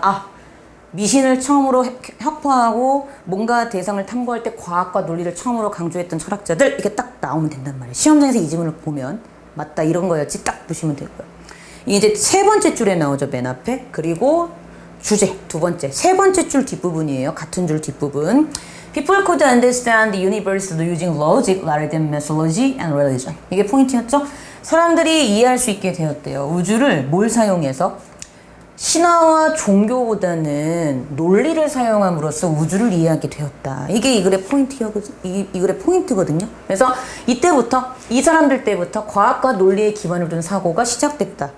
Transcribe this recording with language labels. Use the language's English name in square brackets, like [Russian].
[Korean] 아, 미신을 처음으로 혁파하고 뭔가 대상을 탐구할 때 과학과 논리를 처음으로 강조했던 철학자들, 이게 딱 나오면 된단 말이에요. 시험장에서 이 지문을 보면 맞다 이런 거였지 딱 보시면 되고요. 이게 이제 세 번째 줄에 나오죠, 맨 앞에. 그리고 주제 두 번째, 세 번째 줄 뒷부분이에요. 같은 줄 뒷부분. [English] People could understand the universe using logic rather than methodology and religion. [Korean] 이게 포인트였죠. 사람들이 이해할 수 있게 되었대요. 우주를 뭘 사용해서? 신화와 종교보다는 논리를 사용함으로써 우주를 이해하게 되었다. 이게 이 글의 이 글의 포인트거든요. 그래서 이때부터, 이 사람들 때부터 과학과 논리에 기반을 둔 사고가 시작됐다.